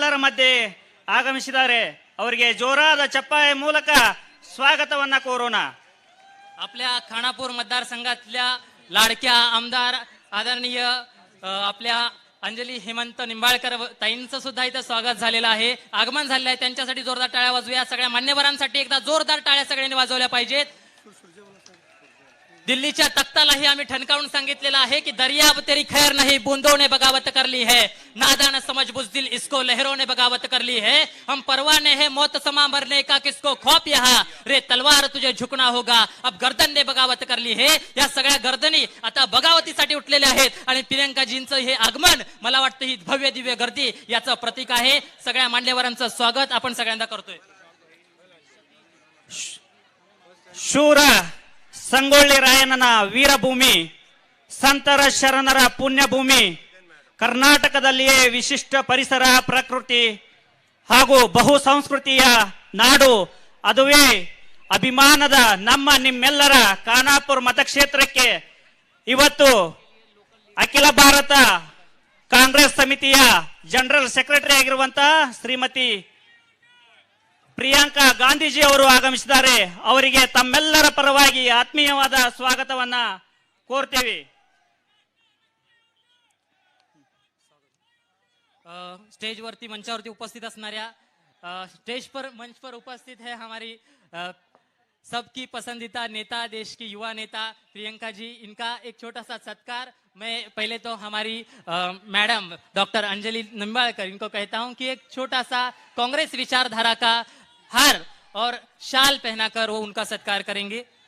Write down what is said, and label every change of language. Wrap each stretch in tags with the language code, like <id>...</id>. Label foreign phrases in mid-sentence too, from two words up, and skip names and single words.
<kn>ಎಲ್ಲರ ಮಧ್ಯೆ ಆಗಮಿಸಿದ್ದಾರೆ. ಅವರಿಗೆ ಜೋರಾದ ಚಪ್ಪಾಳೆ ಮೂಲಕ स्वागतवನ್ನ ಕೋರೋಣ.</kn> <mr>आपल्या खानापूर मतदारसंघातल्या लाडक्या आमदार आदरणीय आपल्या अंजली हेमंत निंबाळकर ताईंचं सुद्धा इथं स्वागत झालेलं आहे, आगमन झालेलं आहे. त्यांच्यासाठी जोरदार टाळ्या वाजवूया. सगळ्या मान्यवरांसाठी एकदा जोरदार टाळ्या सगळ्यांनी वाजवल्या पाहिजेत. दिल्लीच्या तख्तालाही आम्ही ठणकावून सांगितलेलं आहे की</mr> <hi>दरियाब तेरी खैर नहीं बूंदों ने बगावत कर ली है, नादान समझ बुज़दिल इसको लहरों ने बगावत कर ली है, हम परवाने हैं मौत समा मरने का किसको खौफ यहाँ, रे तलवार तुझे झुकना होगा, अब गर्दन ने बगावत कर ली है.</hi> <mr>या सगळ्या गर्दनी आता बगावतीसाठी उठलेल्या आहेत आणि प्रियंकाजींचं हे आगमन मला वाटतं ही भव्य दिव्य गर्दी याचं प्रतीक आहे. सगळ्या मान्यवरांचं स्वागत आपण सगळ्यांना करतोय.</mr> <kn>ಶೂರ ಸಂಗೊಳ್ಳಿ ರಾಯಣ್ಣನ ವೀರಭೂಮಿ, ಸಂತರ ಶರಣರ ಪುಣ್ಯಭೂಮಿ, ಕರ್ನಾಟಕದಲ್ಲಿಯೇ ವಿಶಿಷ್ಟ ಪರಿಸರ ಪ್ರಕೃತಿ ಹಾಗೂ ಬಹು ಸಂಸ್ಕೃತಿಯ ನಾಡು, ಅದುವೇ ಅಭಿಮಾನದ ನಮ್ಮ ನಿಮ್ಮೆಲ್ಲರ ಖಾನಾಪುರ ಮತಕ್ಷೇತ್ರಕ್ಕೆ ಇವತ್ತು ಅಖಿಲ ಭಾರತ ಕಾಂಗ್ರೆಸ್ ಸಮಿತಿಯ</kn> <en>General Secretary</en> <kn>ಆಗಿರುವಂತಹ ಶ್ರೀಮತಿ ಪ್ರಿಯಾಂಕಾ ಗಾಂಧೀಜಿ ಅವರು ಆಗಮಿಸಿದ್ದಾರೆ. ಅವರಿಗೆ ತಮ್ಮೆಲ್ಲರ ಪರವಾಗಿ ಆತ್ಮೀಯವಾದ ಸ್ವಾಗತವನ್ನ ಕೋರ್ತೀವಿ.</kn> <mr>स्टेज वरती मंचावरती उपस्थित असणाऱ्या</mr> <hi>स्टेज पर मंच पर उपस्थित है हमारी सबकी पसंदीदा नेता, देश की युवा नेता प्रियंका जी. इनका एक छोटा सा सत्कार मैं पहले तो हमारी मैडम डॉक्टर अंजलि निंबाळकर इनको कहता हूं कि एक छोटा सा कांग्रेस विचारधारा का हार और शाल पहनाकर वो उनका सत्कार करेंगे.</hi>